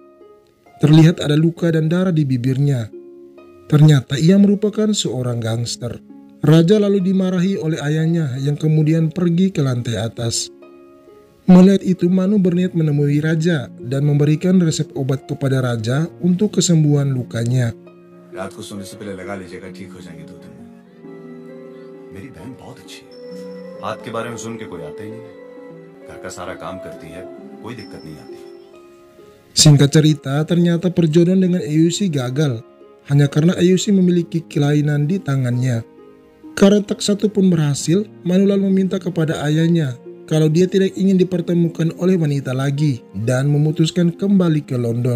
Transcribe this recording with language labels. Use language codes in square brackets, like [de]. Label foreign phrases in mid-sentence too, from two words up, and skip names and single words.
[id] Terlihat ada luka dan darah di bibirnya. Ternyata ia merupakan seorang gangster. Raja lalu dimarahi oleh ayahnya yang kemudian pergi ke lantai atas. Melihat itu Manu berniat menemui Raja dan memberikan resep obat kepada Raja untuk kesembuhan lukanya. [hi] रात को सोने से पहले लगा लीजिएगा, ठीक हो जाएंगे 2 दिन में। मेरी बहन बहुत अच्छी है। हाथ के बारे में सुन के कोई आता ही नहीं है। घर का सारा काम करती है, कोई दिक्कत नहीं आती। [id] Singkat cerita, ternyata perjodohan dengan Ayushi gagal hanya karena Ayushi memiliki kelainan di tangannya. Karena tak satu pun berhasil, Manu lalu meminta kepada ayahnya kalau dia tidak ingin dipertemukan oleh wanita lagi dan memutuskan kembali ke London.